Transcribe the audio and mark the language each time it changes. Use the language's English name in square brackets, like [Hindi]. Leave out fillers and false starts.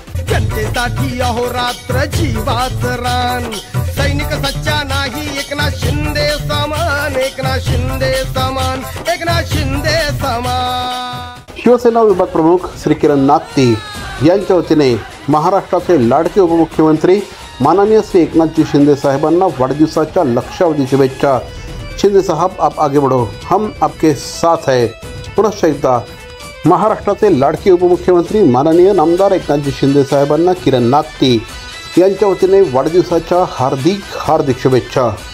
[Marathi] जनतेसाठी अहोरात्र जीवाच रान, सैनिक सच्चा नाही एकनाथ शिंदे समान, एकनाथ शिंदे समान, एकनाथ शिंदे समान. शिवसेना विभाग प्रमुख श्री किरण नागती यांच्या वतीने महाराष्ट्राचे लाडके उपमुख्यमंत्री माननीय श्री एकनाथजी शिंदे साहेबांना वाढदिवसाच्या लक्षावधी शुभेच्छा. [Hindi] शिंदे साहब आप आगे बढ़ो, हम आपके साथ है. [Marathi] पुनश्च एकदा महाराष्ट्राचे लाडके उपमुख्यमंत्री माननीय नामदार एकनाथजी शिंदे साहेबांना किरण नागती यांच्या वतीने वाढदिवसाच्या हार्दिक हार्दिक शुभेच्छा.